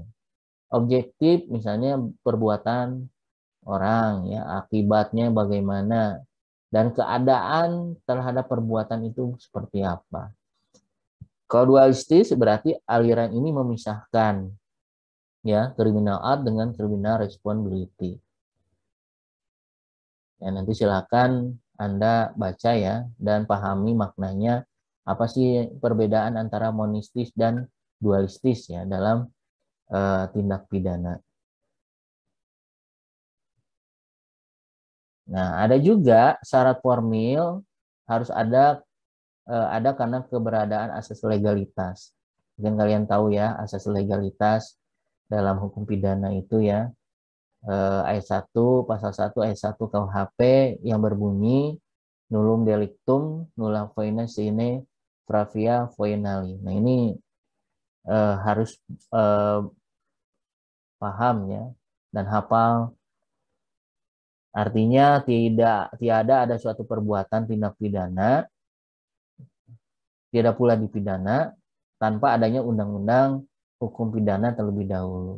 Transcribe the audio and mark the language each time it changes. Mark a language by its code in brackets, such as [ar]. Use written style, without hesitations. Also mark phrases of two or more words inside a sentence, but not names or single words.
[id] Objektif misalnya perbuatan orang ya, akibatnya bagaimana dan keadaan terhadap perbuatan itu seperti apa. Kalau dualistis berarti aliran ini memisahkan ya [en] criminal act [id] dengan [en] criminal responsibility. [id] Ya, nanti silakan Anda baca ya dan pahami maknanya apa sih perbedaan antara monistis dan dualistis ya dalam tindak pidana. Nah, ada juga syarat formil harus ada karena keberadaan asas legalitas. Mungkin kalian tahu ya asas legalitas dalam hukum pidana itu ya ayat 1 pasal 1 ayat 1 KUHP yang berbunyi [la] nullum delictum nulla faina sine pravia foenali. [id] Nah, ini harus paham ya dan hafal. Artinya tiada ada suatu perbuatan tindak pidana tidak pula dipidana tanpa adanya undang-undang hukum pidana terlebih dahulu.